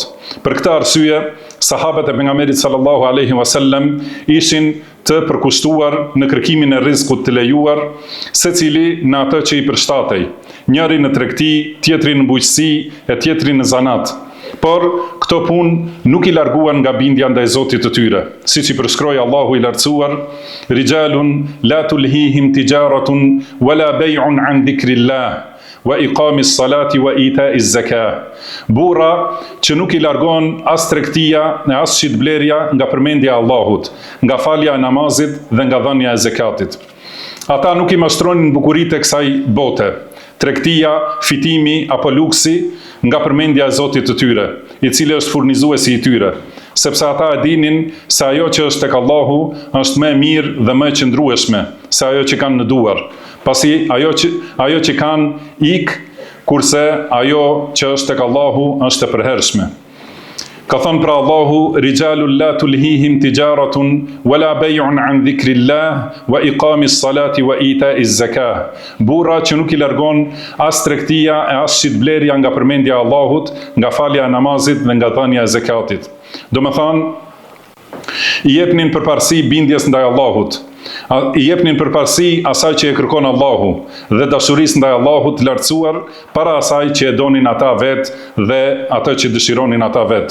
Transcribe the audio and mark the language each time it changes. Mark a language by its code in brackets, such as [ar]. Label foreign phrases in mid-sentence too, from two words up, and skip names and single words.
[sq] Për këtë arsye, sahabët e pejgamberit [ar] صلى الله عليه وسلم [sq] ishin të përkushtuar në kërkimin e rrezikut të lejuar, secili në atë që i përshtatej, njëri në tregti, tjetri në bujqësi e tjetri në zanat. Por këto punë nuk i larguan nga bindja ndaj Zotit të tyre, siç i përshkroi Allahu i lartësuar: [ar] "رجال لا تلهيهم تجارة ولا بيع عن ذكر الله وإقام الصلاة وإيتاء الزكاة." [sq] Burra që nuk i largon as tregtia e as shitblerja nga përmendja e Allahut, nga falja e namazit dhe nga dhënia e zakatit. Ata nuk i mashtronin bukuritë e kësaj bote, tregtia, fitimi apo luksi nga përmendja e Zotit të tyre, i cili është furnizuesi i tyre, sepse ata e dinin se ajo që është tek Allahu është më e mirë dhe më e qëndrueshme se ajo që kanë në duar, pasi ajo që kanë ik, kurse ajo që është tek Allahu është e përhershme. Ka thënë pra Allahu: [ar] "رجال لا تلهيهم تجارة ولا بيع عن ذكر الله وإقام الصلاة وإيتاء الزكاة." [sq] Burra që nuk i largon as tregtia e as shitblerja nga përmendja e Allahut, nga falja e namazit dhe nga dhënia e zakatit. Do më thënë, i jepnin përparësi bindjes ndaj Allahut, i jepnin përparësi asaj që e kërkon Allahu dhe dashurisë ndaj Allahut të lartësuar para asaj që e donin ata vetë dhe atë që dëshironin ata vetë.